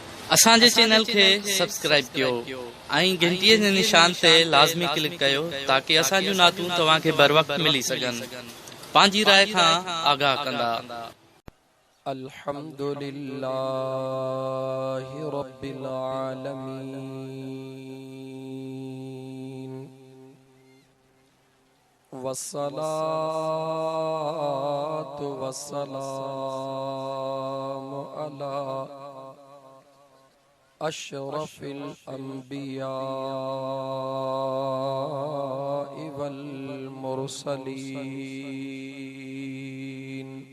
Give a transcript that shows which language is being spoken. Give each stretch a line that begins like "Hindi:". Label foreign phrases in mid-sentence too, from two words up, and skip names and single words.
Sindhi: असांजे चैनल के सब्सक्राइब कयो ऐं घंटीअ जे निशान ते लाज़मी क्लिक कयो ताकि असांजूं नातूं तव्हांखे बर वक्त मिली सघनि। पंहिंजी राय खां आगाह कंदा।
Arabic: الحمد لله رب العالمين والصلاة والسلام على أشرف الأنبياء والمرسلين